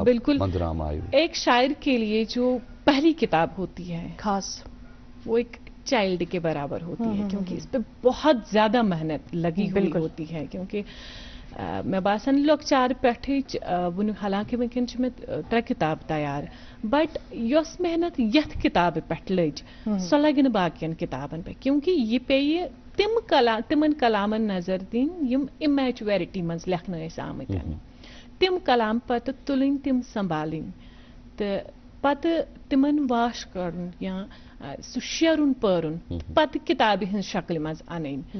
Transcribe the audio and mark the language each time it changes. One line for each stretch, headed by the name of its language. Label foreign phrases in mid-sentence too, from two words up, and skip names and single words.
Urdu: بالکل منظرام آئی. ایک شاعر کے لیے جو پہلی کتاب ہوتی ہے خاص وہ ایک چائلڈ کے برابر ہوتی ہے کیونکہ اس پہ بہت زیادہ محنت لگی ہوئی ہوتی ہے کیونکہ میں
Kashmiri: باسان لۄکچار پٮ۪ٹھٕچ حالانکہ وٕنکٮ۪ن چھِ مےٚ 3 کِتاب تیار بٹ یۄس محنت یتھ کتابہِ پٮ۪ٹھ لٔج سۄ لگہِ نہٕ باقین کتابن پٮ۪ٹھ کیونکہ یہِ پیٚیہِ تِمن کلامن نظر دِنۍ یِم اِمیچویرٹی منٛز لیکھنہٕ ٲسۍ آمٕتۍ تِم کلام پتہٕ تُلٕنۍ تِم سنبھالٕنۍ تہٕ پتہٕ تِمن واش کڑُن یا سُہ شیرُن پٲرُن پتہٕ کتابہِ ہٕنٛز شکلہِ منٛز اَنٕنۍ.